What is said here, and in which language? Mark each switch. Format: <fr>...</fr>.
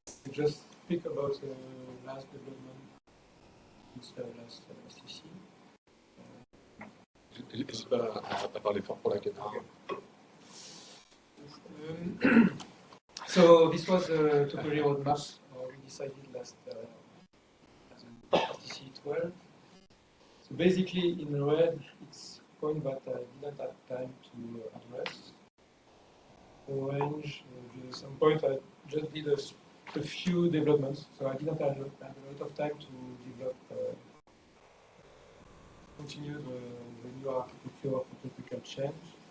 <en>Just speak about the last development, last STC.</en> <fr>N'hésite pas à parler fort pour la caméra.</fr> <en>So this was the topology roadmap we decided last STC 12. So basically in red, it's point that I didn't have time to address. Orange, some point I just did a few developments, so I didn't have a lot of time to develop, continue the new architecture of a topical change.</en>